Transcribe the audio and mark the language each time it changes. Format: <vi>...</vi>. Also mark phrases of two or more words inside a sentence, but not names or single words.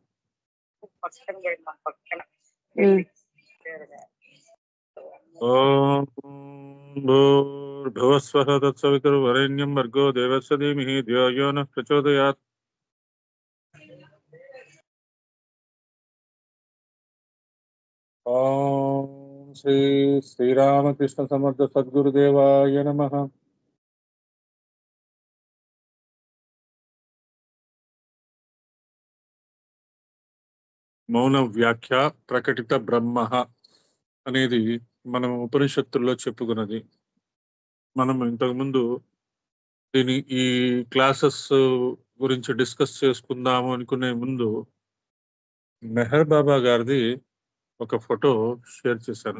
<sa>ओम भूर्भुवः स्वः तत्सवितुर्वरेण्यं भर्गो देवस्य धीमहि धियो यो नः प्रचोदयात्। ओम श्री श्रीरामकृष्ण समर्थ सद्गुरुदेवाय नमः। मौन व्याख्य प्रकटित ब्रह्म</sa> <te>అనేది మనం ఉపనిషత్తుల్లో చెప్పుకున్నది. మనం ఇంతకుముందు ఈ క్లాసెస్ గురించి డిస్కస్ చేసుకుందాము అనుకునే ముందు మెహర్ బాబా గారిది ఒక</te> <en>photo share</en> <te>చేశాను.</te>